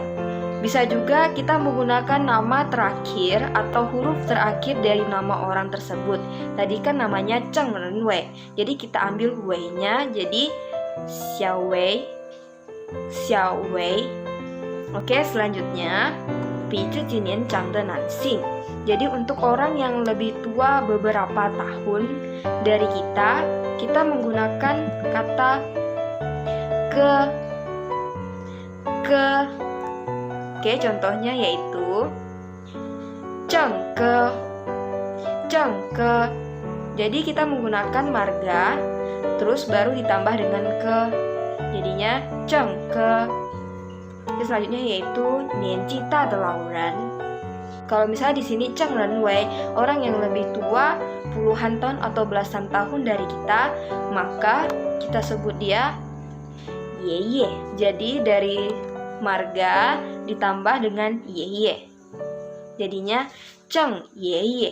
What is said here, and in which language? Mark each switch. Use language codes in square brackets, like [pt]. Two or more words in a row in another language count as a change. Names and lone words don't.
[id] Bisa juga kita menggunakan nama terakhir atau huruf terakhir dari nama orang tersebut. Tadi kan namanya Cheng Ren Wei, jadi kita ambil Wei-nya jadi Xiao Wei. Xiao Wei. Oke, selanjutnya [zh] 比自己年长的男性. [id] Jadi untuk orang yang lebih tua beberapa tahun dari kita, kita menggunakan kata ke. Oke, contohnya yaitu [zh] 郑哥. [id] Jadi kita menggunakan marga terus baru ditambah dengan ke. Jadinya [zh] 郑哥. [id] Selanjutnya yaitu [zh] 年纪大的老人. [id] Kalau misalnya di sini Cheng Ren Wei, orang yang lebih tua puluhan tahun atau belasan tahun dari kita, maka kita sebut dia [zh] 爷爷. [id] Jadi dari marga ditambah dengan [zh] 爷爷. [id] Jadinya [zh] 郑爷爷.